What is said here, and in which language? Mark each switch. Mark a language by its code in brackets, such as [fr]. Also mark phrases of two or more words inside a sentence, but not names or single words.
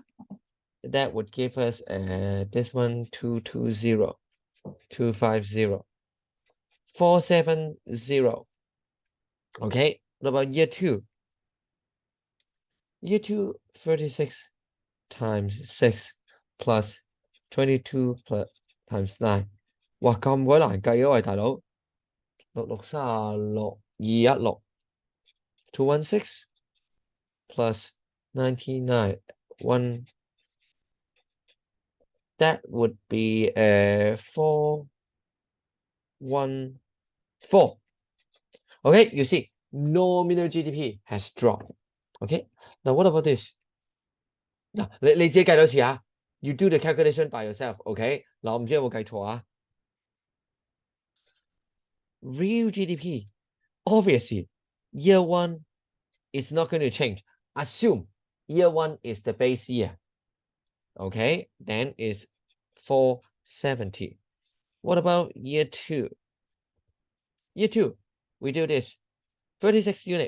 [en] That would give us this one 220, 250, 470. Okay, what about year 2? Year 2, 36 times 6 plus 22 plus times 9. [yue] 哇，咁鬼難計啊喂，大佬！66 36 216 216 plus 99 1. [en] That would be 414. Okay, you see, nominal GDP has dropped. Okay, now what about this? [yue] 嗱，你自己計多次啊 ， [en] you do the calculation by yourself. OK， [yue] 嗱，我唔知有冇計錯啊。 [en] Real GDP, obviously, year 1 is not going to change. Assume year 1 is the base year. Okay, then is 470. What about year 2? Year 2, we do this 36 unit.